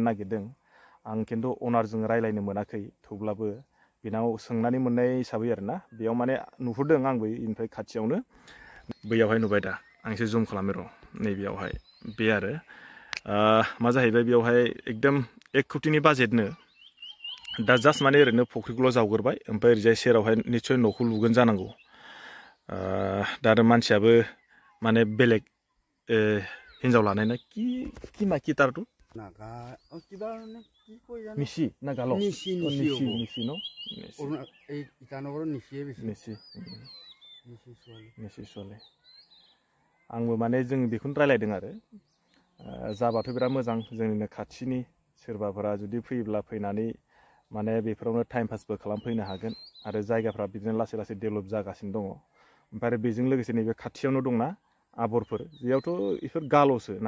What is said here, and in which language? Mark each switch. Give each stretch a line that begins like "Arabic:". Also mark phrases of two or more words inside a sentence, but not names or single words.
Bodo: नागिरदों आं खिन्थु अनारजों रायलायनो मोनाखै थेवब्लाबो बेनाव सोंनानै मोननाय हिसाबै आरोना बेयाव माने नुहुरदों आंबो इनिफ्राय खाथियावनो बैयावहाय नुबाय दा आं एसे जुम खालामो र' नैबेयावहाय बे आरो मा जाहैबाय बेयावहाय एकदम 1 कोटिनि बाजेटनो दा जास्ट माने ओरैनो फुख्रिखौल' जावगोरबाय ओमफ्राय ओरैजाय सेरावहाय निस्सय न'खौ लुगोन जानांगौ दा आरो मानसियाबो माने बेलेग हिन्जाव लानाय ना
Assamese: কি মাইকী তাৰটো নাগা কিবা মানে কি কয় জানো নিশি না গালো নিশি ন এই ইটানগৰৰ নিশিয়ে বেছি নিশি ছোৱালী
Bodo: आंबो माने जों बेखौनो रायलायदों आरो जाबाथ' बिराद मोजां जोंनिनो खाथिनि सोरबाफोरा जुदि फैयोब्ला फैनानै माने बेफोरावनो टाइम पासबो खालामफैनो हागोन आरो जायगाफ्रा बिदिनो लासै लासै डेभेलप जागासिनो दङ ओमफ्राय बेजों लोगोसे नैबे खाथियावनो दंना आबरफोर बेयावथ' बेफोर गाल'सो ना